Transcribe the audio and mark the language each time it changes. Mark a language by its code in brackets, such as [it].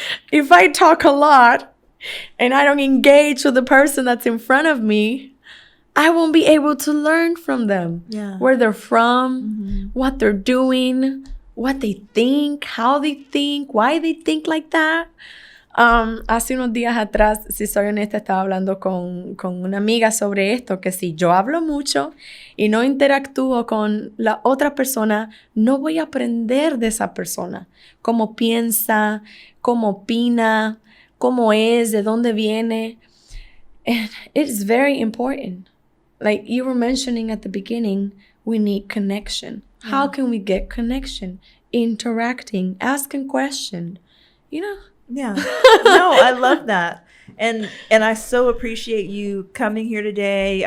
[en] If I talk a lot and I don't engage with the person that's in front of me, I won't be able to learn from them. Yeah. Where they're from, what they're doing, what they think, how they think, why they think like that. [es] Hace unos días atrás, si soy honesta, estaba hablando con una amiga sobre esto, que si yo hablo mucho y no interactúo con la otra persona, no voy a aprender de esa persona. Cómo piensa, cómo opina, cómo es, de dónde viene. [en] And it's very important. Like you were mentioning at the beginning, we need connection. Yeah. How can we get connection? interacting, asking questions, you know. Yeah. No, I love that. And I so appreciate you coming here today.